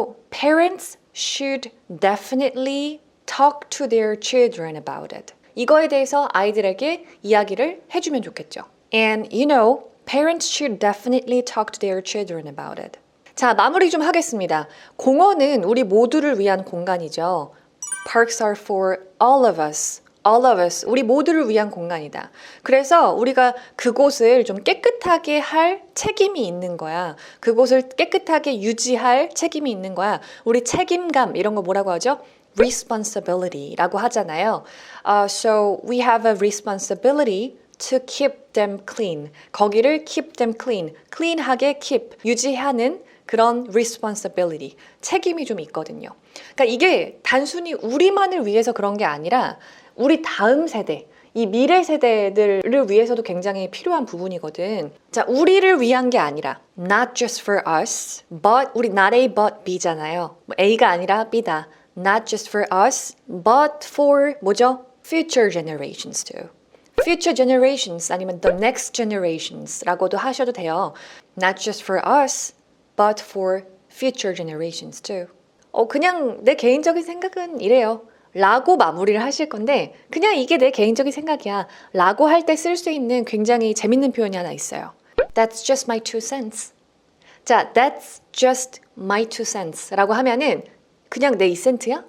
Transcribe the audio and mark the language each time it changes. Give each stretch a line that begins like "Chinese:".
English: Parents should definitely talk to their children about it.
Korean: 이거에 대해서 아이들에게 이야기를 해주면 좋겠죠.
English: And, parents should definitely talk to their children about it.
Korean: 자, 마무리 좀 하겠습니다. 공원은 우리 모두를 위한 공간이죠.
English: Parks are for all of us. All of us.
Korean: 우리 모두를 위한 공간이다. 그래서 우리가 그곳을 좀 깨끗하게 할 책임이 있는 거야. 그곳을 깨끗하게 유지할 책임이 있는 거야. 우리 책임감 이런 거 뭐라고 하죠? Responsibility라고 하잖아요.
English: So we have a responsibility to keep them clean.
Korean: 거기를
English: keep them clean. clean하게 keep.
Korean: 유지하는 그런 responsibility, 책임이 좀 있거든요. 그러니까 이게 단순히 우리만을 위해서 그런 게 아니라 우리 다음 세대, 이 미래 세대들을 위해서도 굉장히 필요한 부분이거든. 자, 우리를 위한 게 아니라
English: not just for us, but
Korean: 우리
English: not A but B잖아요.
Korean: A가 아니라 B다.
English: Not just for us, but for
Korean: 뭐죠?
English: Future generations too. future generations
Korean: 아니면
English: the next generations
Korean: 라고도 하셔도 돼요.
English: Not just for us, but for future generations too.
Korean: 그냥 내 개인적인 생각은 이래요. 라고 마무리를 하실 건데 그냥 이게 내 개인적인 생각이야. 라고 할 때 쓸 수 있는 굉장히 재밌는 표현이 하나 있어요.
English: That's just my 2 cents.
Korean: 자,
English: that's just my 2 cents
Korean: 라고 하면은 그냥 내 2센트야?